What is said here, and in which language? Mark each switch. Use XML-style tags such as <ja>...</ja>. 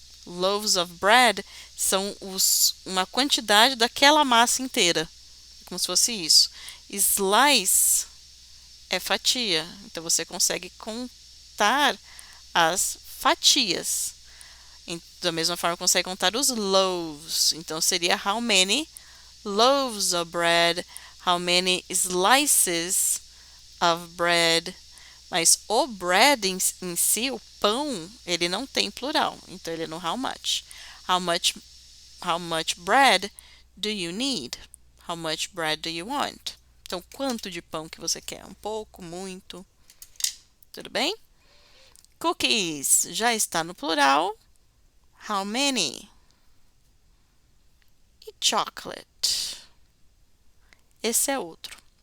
<en>Loaves of bread</en> <pt>são uma quantidade daquela massa inteira, como se fosse isso. Slice é fatia, então você consegue contar as fatias. Da mesma forma, consegue contar os loaves. Então seria</pt> <en>how many loaves of bread, how many slices of bread.</en> <pt>Mas o bread em si, o pão, ele não tem plural. Então ele é no</pt> <en>how much. How much, how much bread do you need? How much bread do you want?</en> <pt>Então, quanto de pão que você quer? Um pouco, muito? Tudo bem? Cookies já está no plural.</pt> <en>How many?</en> <pt>E chocolate? Esse é outro.</pt>